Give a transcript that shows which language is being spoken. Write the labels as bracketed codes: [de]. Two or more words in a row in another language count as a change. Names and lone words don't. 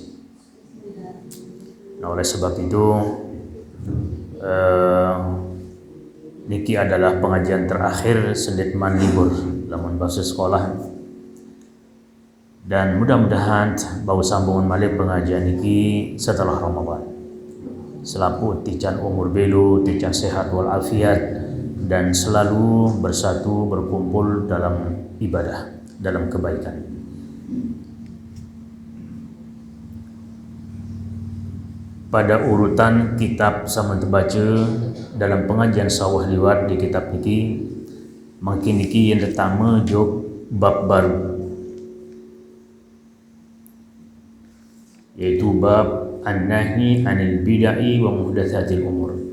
[id] Nah, oleh sebab itu niki adalah pengajian terakhir sedetman libur lamun bahasa sekolah, dan mudah-mudahan [sas] bau sambungan malik [id] pengajian niki setelah Ramadan selaku [sas] tican umur belu, [id] tican sehat walafiat, dan selalu bersatu berkumpul dalam ibadah, dalam kebaikan. Pada urutan kitab sama terbaca dalam pengajian [sas] sawah liwat [id] di kitab ini, makin niki yang pertama jog bab baru, yaitu [ar] باب النهي عن البدعة ومحدثات الأمور.